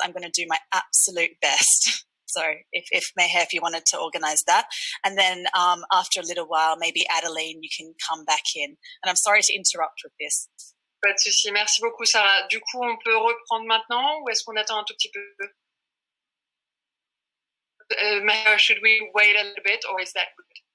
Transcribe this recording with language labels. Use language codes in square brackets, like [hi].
[en] I'm going to do my absolute best. So if Meher, if you wanted to organize that. And then after a little while, maybe Adeline, you can come back in. And I'm sorry to interrupt with this. [fr] Pas de souci. Merci beaucoup, Sarah. Du coup, on peut reprendre maintenant ou est-ce qu'on attend un tout petit peu? [en] Meher, should we wait a little bit or is that good?